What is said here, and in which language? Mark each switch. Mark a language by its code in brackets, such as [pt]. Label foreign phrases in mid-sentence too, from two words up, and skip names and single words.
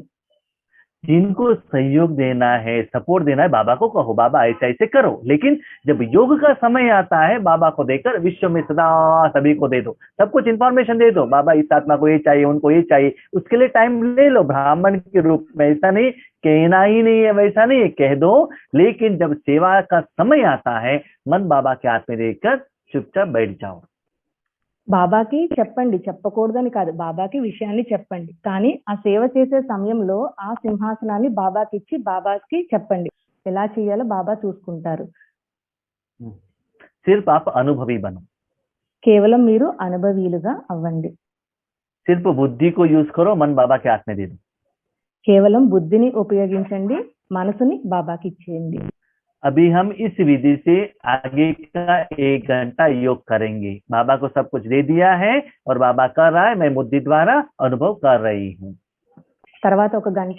[hi] जिनको सहयोग देना है, सपोर्ट देना है, बाबा को कहो बाबा ऐसे ऐसे करो, लेकिन जब योग का समय आता है बाबा को देकर विश्व में सदा सभी को दे दो, सब कुछ इंफॉर्मेशन दे दो, बाबा इस आत्मा को ये चाहिए, उनको ये चाहिए, उसके लिए टाइम ले लो ब्राह्मण के रूप में। ऐसा नहीं कहना ही नहीं है, वैसा नहीं है, कह दो, लेकिन जब सेवा का समय आता है मन बाबा के हाथ में देकर चुपचाप बैठ जाओ। [te] బాబాకి చెప్పండి, చెప్పకూడదని కాదు, బాబాకి విషయాన్ని చెప్పండి, కానీ ఆ సేవ చేసే సమయంలో ఆ సింహాసనాన్ని బాబాకి ఇచ్చి బాబాకి చెప్పండి, ఎలా చేయాలో బాబా చూసుకుంటారు. [hi] सिर्फ आप अनुभवी बनो, [te] కేవలం మీరు అనుభవీలుగా అవ్వండి. [hi] सिर्फ बुद्धि को यूज करो, मन बाबा के हाथ में दे दो। [te] కేవలం బుద్ధిని ఉపయోగించండి, మనసుని బాబాకి ఇచ్చేయండి. [hi] अभी हम इस विधि से आगे का 1 घंटा योग करेंगे। बाबा को सब कुछ दे दिया है और बाबा कर रहा है, मैं बुद्धि द्वारा अनुभव कर रही हूँ। [te] తర్వాత ఒక గంట